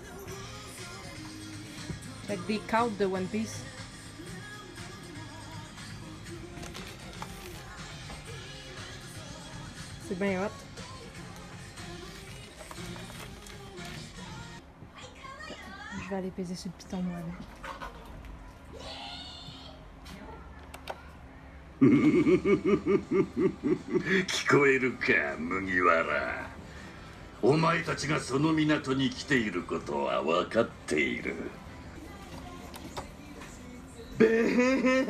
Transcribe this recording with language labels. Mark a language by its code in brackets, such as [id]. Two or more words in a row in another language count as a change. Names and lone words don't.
[fr] Avec des cartes de One Piece. C'est bien hot. Je vais aller peser sur le piton, moi, avec. [ja] 聞こえるか、麦わら。お前たちがその港に来ていることは分かっている。べへへ。